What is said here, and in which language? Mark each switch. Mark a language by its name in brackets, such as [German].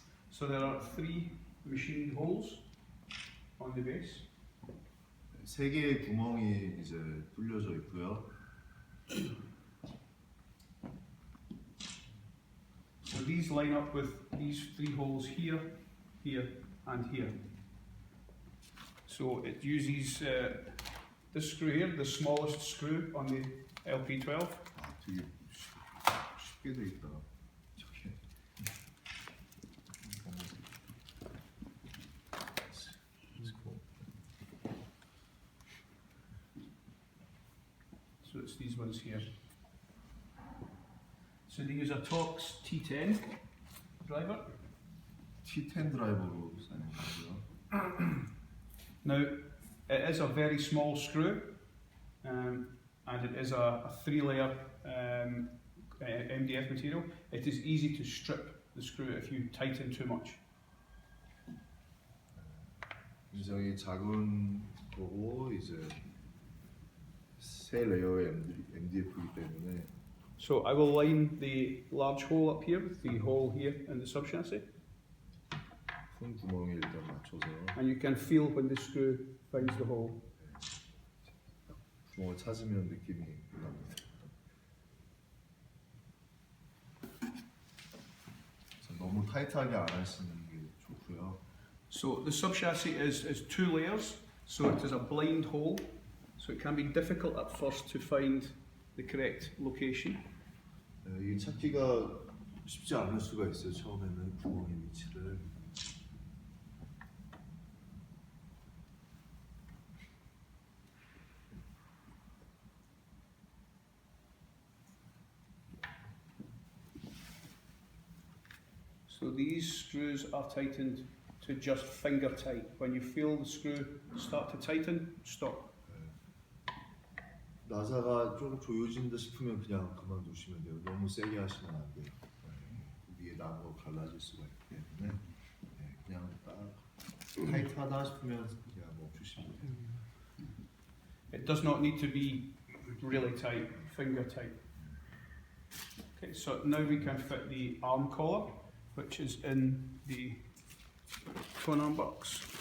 [English] So there are 3 machined holes on the base. [Korean] 3개의 구멍이 이제 뚫려져 있고요. [English] So these line up with these 3 holes here, here, and here. So it uses this screw here, the smallest screw on the LP12. [Korean] 아, 되게 쉽게 돼 있다. 저게. [English] So it's these ones here. So they use a Torx T10 driver. [Korean] T10 드라이버로 사용하고요. [English] Now, it is a very small screw, and it is a 3-layer MDF material. It is easy to strip the screw if you tighten too much. [Korean] 굉장히 작은 거고 이제 세 레이어의 MDF이기 때문에 [English] So I will line the large hole up here with the hole here in the subchassis, [Korean] 손 구멍에 일단 맞춰서 [English] and you can feel when the screw finds the hole. [Korean] 구멍을 찾으면 느낌이 납니다. 그래서 너무 타이트하게 안 하시는 게 좋고요. [English] So the subchassis is 2 layers, so it is a blind hole, so it can be difficult at first to find the correct location. [Korean] 이게 찾기가 쉽지 않을 수가 있어요. 처음에는 구멍의 위치를. [English] So these screws are tightened to just finger tight. When you feel the screw start to tighten, stop. [Korean] 나사가 좀 조여진다 싶으면 그냥 그만두시면 돼요. 너무 세게 하시면 안 돼요. 위에 나무가 갈라질 수가 있기 때문에 그냥 딱 타이트하다 싶으면 그냥 멈추시면 돼요. [English] It does not need to be really tight, finger tight. Okay, so now we can fit the arm collar, which is in the twin arm box.